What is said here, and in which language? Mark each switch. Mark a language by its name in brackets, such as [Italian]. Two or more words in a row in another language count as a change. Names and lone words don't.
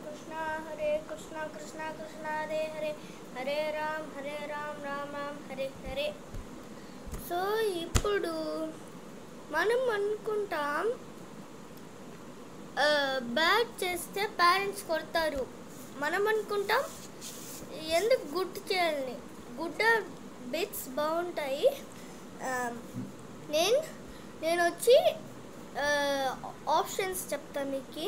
[Sanskrit] Krishna Krishna Krishna Hare Hare Hare Ram Ram Ram Hare Hare. [Telugu] సో ఇప్పుడు మనం అనుకుంటాం బ్యాడ్ చేస్తే పేరెంట్స్ కొడతారు. మనం అనుకుంటాం ఎందుకు గుడ్ చేయాలని. [English] good bits [Telugu] బాగుంటాయి. నేను వచ్చి ఆప్షన్స్ చెప్తాను మీకు.